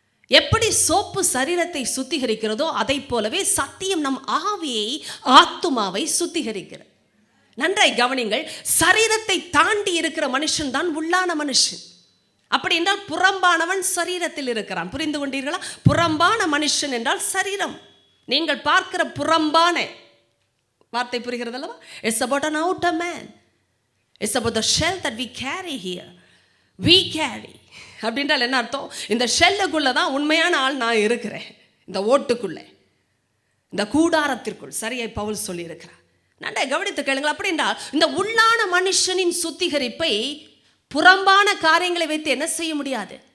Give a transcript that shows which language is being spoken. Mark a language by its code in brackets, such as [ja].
[ta] எப்படி சோப்பு சரீரத்தை சுத்திகரிக்கிறதோ அதை போலவே சத்தியம் நம் ஆவியை, ஆத்துமாவை சுத்திகரிக்கிறது. நன்றாய் கவனிங்கள். சரீரத்தை தாண்டி இருக்கிற மனுஷன் தான் உள்ளான மனுஷன். அப்படி என்றால் புறம்பானவன் சரீரத்தில் இருக்கிறான். புரிந்து கொண்டீர்களா? புறம்பான மனுஷன் என்றால் சரீரம். நீங்கள் பார்க்கிற புறம்பான வார்த்தை புரிகிறது அல்லவா? [en] It's about an outer man. It's about the shell that we carry here. We carry. [ta] அப்படின்றால் என்ன அர்த்தம்? இந்த ஷெல்லுக்குள்ள தான் உண்மையான ஆள் நான் இருக்கிறேன். இந்த ஓட்டுக்குள்ளே, இந்த கூடாரத்திற்குள். சரியாய் பவுல் சொல்லி இருக்கிறார். நன்றாக கவனித்து கேளுங்கள். அப்படி என்றால் இந்த உள்ளான மனுஷனின் சுத்திகரிப்பை புறம்பான காரியங்களை வைத்து என்ன செய்ய முடியாது?